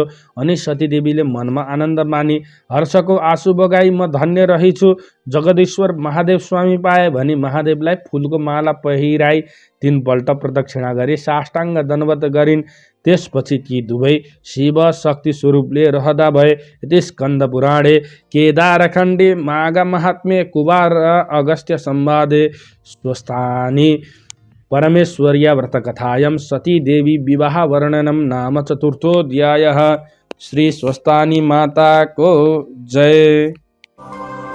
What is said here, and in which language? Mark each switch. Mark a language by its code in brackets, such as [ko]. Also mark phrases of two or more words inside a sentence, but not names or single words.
[ne] अनि सतीदेवीले मनमा आनन्द मानी हर्षको आँसु बगाई म धन्य रहिछु, जगदीश्वर महादेव स्वामी पाए भनी महादेवलाई फुलको माला पहिराई 3 पल्ट प्रदक्षिणा गरी साष्टाङ्ग दण्डवत गरिन्। त्यसपछि ती दुवै शिव शक्ति स्वरूपले रहदा भए। [sa] यति स्कन्द पुराणे केदारखण्डे माघ महात्म्ये कुमार अगस्त्य संवादे स्वस्थानी परमेश्वर्या व्रतकथायां सती देवी विवाह वर्णनम नाम चतुर्थोऽध्यायः। [ne] श्री स्वस्थानी माता को जय।